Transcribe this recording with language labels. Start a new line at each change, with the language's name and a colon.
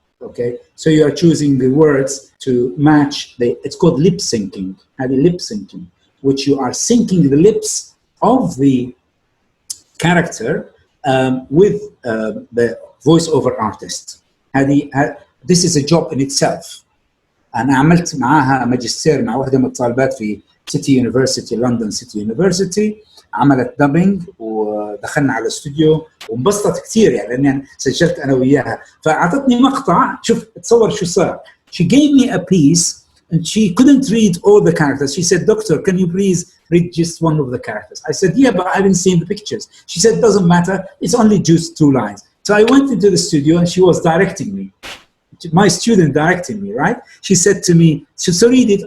English: Okay, so you are choosing the words to match it's called lip syncing.
Arabic: هذه
English: lip syncing, which you are syncing the lips of the character with the voiceover artist. This is a job in itself.
Arabic: أنا عملت معاها ماجستير مع واحدة من الطالبات في City University, London City University. عملت دبينج ودخلنا على الاستوديو وانبسطت كثير يعني لأني سجلت أنا وياها، فأعطتني مقطع. شوف تصور شو صار.
English: She gave me a piece and she couldn't read all the characters. She said, "Doctor, can you please read just one of the characters?" I said, "Yeah, but I haven't seen the pictures." She said, "Doesn't matter. It's only just 2 lines." So I went into the studio and she was directing me. My student directing me, right? She said to me, "So read it."